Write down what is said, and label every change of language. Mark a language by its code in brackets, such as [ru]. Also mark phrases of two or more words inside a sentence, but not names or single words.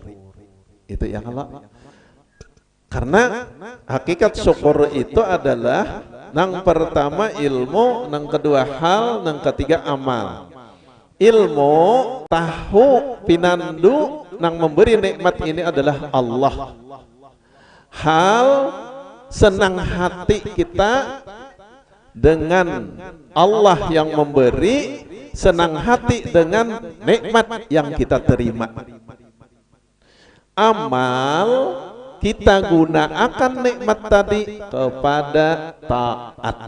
[bjn] Itu yang Allah. Karena hakikat syukur itu adalah nang pertama ilmu, nang kedua hal, nang ketiga amal. Ilmu tahu pinandu nang memberi nikmat ini adalah Allah. Hal senang hati kita dengan Allah yang memberi, senang hati dengan nikmat yang kita terima. Amal kita gunakan nikmat tadi kepada taat.